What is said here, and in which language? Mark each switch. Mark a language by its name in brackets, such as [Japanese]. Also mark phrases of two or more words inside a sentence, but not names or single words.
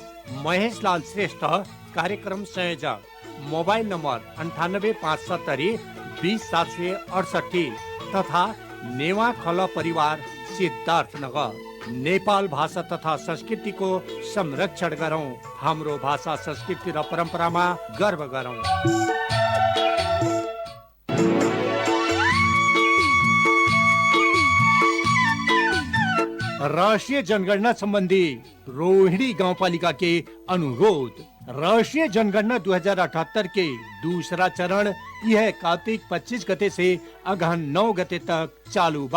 [Nepali] महेशलाल श्रेष्ठ कार्यक्रम संयोजक, मोबाइल नम्बर 98570 20768 तथा नेवा खल परिवार सिद्धार्थनगर। नेपाल भाषा तथा संस्कृतिको संरक्षण गरौँ, हाम्रो भाषा संस्कृति र परम्परामा गर्व गरौँ। [Bhojpuri] राष्ट्रीय जनगणना संबंधी रोहिणी गांवपालिका के अनुरोध। राष्ट्रीय जनगणना 2078 के दूसरा चरण यह कार्तिक 25 गते से अगहन 9 गते तक चालू बा।